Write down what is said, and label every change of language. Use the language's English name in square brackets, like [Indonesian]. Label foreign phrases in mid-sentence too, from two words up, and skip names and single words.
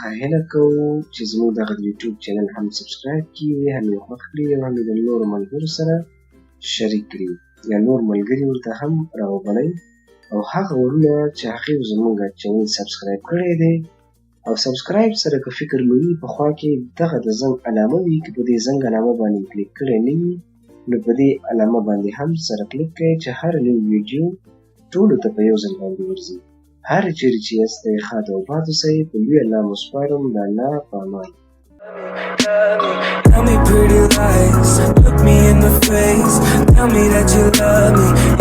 [Pashto] هیله کوو چې زموږ دغه یوټیوب چینل هم سبسکرایب کړي، هم یې خوښ کړي او هم یې د نورو ملګرو سره شریک کړي یا نور ملګري ورته هم راوبلئ او هغه ورونه چې هغې زموږ چینل سبسکرایب کړی دی او سبسکرایب سره که فکر مو وي په خوا کې دغه د زنګ علامه وي که په دې زنګ علامه باندې کلیک کړی نه وي نو په دې علامه باندې هم سره کلیک کړئ چې هر نوی ویډیو ټولو ته په یو ځل باندې ورځي. هر چیرې چې یاست ښاد او باد اوسئ. په لوی الله مو سپارم. د الله په امان. [English] Tell me pretty lies, look me in the face, tell me that you love me.